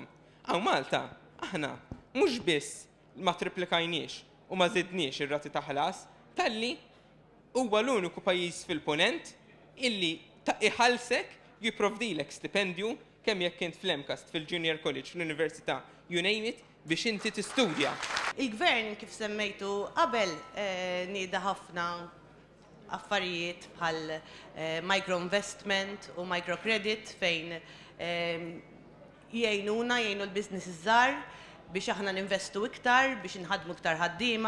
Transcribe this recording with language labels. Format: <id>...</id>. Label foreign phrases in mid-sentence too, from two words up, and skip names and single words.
<mt>Hawn Malta, aħna mhux biss ma triplikajniex u ma żidniex ir-rati ta' ħlas, talli huwa l-uniku pajjiż fil-punent illi iħallsek jipprovdilek stipendju kemm jekk int fl-Emcast fil-Junior College fl-Università</mt> <en>you name it</en> <mt>biex inti tistudja. Il-gvern kif semmejtu qabel nieda ħafna affarijiet bħal micro-investment u microcredit fejn jgħinu l-business iż-żgħar biex aħna ninvestu iktar, biex inħadmu iktar ħaddiema.</mt>